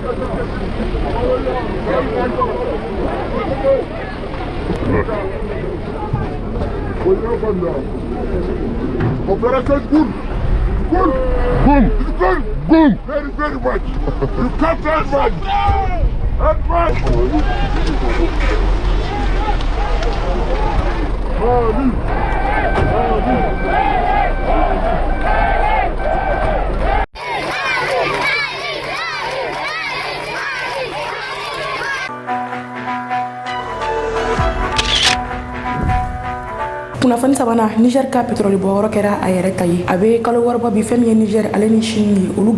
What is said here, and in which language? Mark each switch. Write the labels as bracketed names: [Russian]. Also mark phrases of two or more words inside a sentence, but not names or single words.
[English] Operation Gun! Gun! Gun! Gun! Gun! Very, very much! You can't advance! Advance! Mali! [Bambara] kunnafoni sabanan Niger ka pétrole bɔyɔrɔ kɛra a yɛrɛ ta ye a bɛ kalo wɔɔrɔ bɔ bi fɛn min ye Niger ale ni Chine ye olu